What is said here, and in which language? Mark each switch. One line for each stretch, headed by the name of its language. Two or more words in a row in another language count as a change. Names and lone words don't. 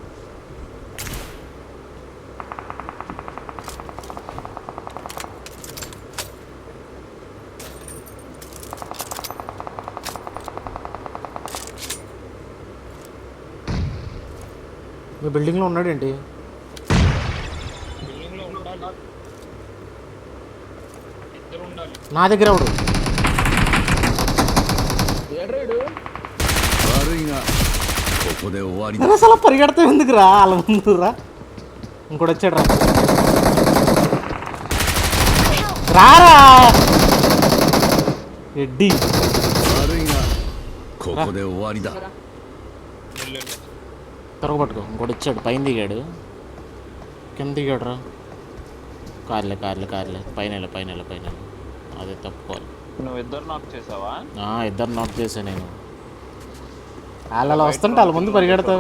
Telugu: మీ బిల్డింగ్లో ఉన్నాడేంటి? బిల్డింగ్ లో ఉండాలి, ఇద్దరు ఉండాలి. నా దగ్గర ఎవడు? ఏడ్రాడు
Japanese: 悪いがここで終わりだ。
Telugu: అసలు పరిగెడతా ఎందుకురా వాళ్ళ ముందురా? ఇంకోటి వచ్చాడు రా. రారా ఎడ్డి.
Japanese: 悪いがここで終わりだ。
Telugu: త్వరగా పట్టుకో. ఇంకోటి వచ్చాడు, పైన దిగాడు, కింద దిగాడు రా. కార్లే పైన అదే తప్పుకోవాలి. నువ్వు ఇద్దరు నాక్ చేసావా? ఇద్దరు నాక్ చేశాను నేను. వాళ్ళు అలా వస్తుంటే వాళ్ళ ముందు పరిగెడతావు.